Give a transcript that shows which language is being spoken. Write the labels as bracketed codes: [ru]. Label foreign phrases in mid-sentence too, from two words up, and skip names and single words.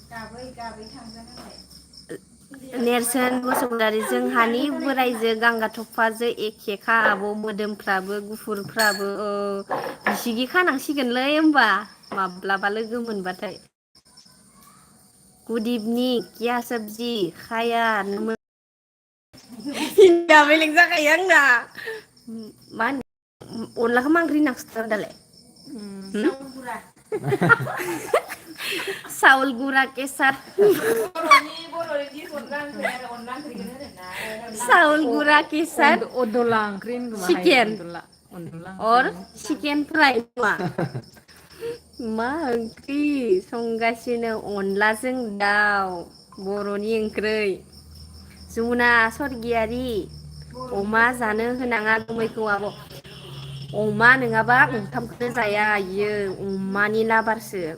[brx] नेरसोन बसुमतारी जोंहानि बोराइजो गांगा थफाजो एखेखा आब' मोदोमफ्राबो गुफुरफ्राबो बिसिगि खानांसिगोनलै होमबा माब्लाबा लोगो मोनबाथाय [en] good evening [hi] क्या सब्जी खाया [brx] हिन्दिया बेलेग जाखायो आंना मा होनो अनलाखौ मा ओंख्रि होनना खिथादों दालाय साउल गुरा केसार साउल गुरा केसार अदला ओंख्रि चिकेन और [en] chicken fry [brx] मा ओंख्रि संगासिनो अनलाजों दाउ बर'नि ओंख्रै जमुना सरगियारि अमा जानो होनाङा गुमैखौ आब' अमा नङाबा ओंखामखौनो जाया इयो अमानि लाबारसो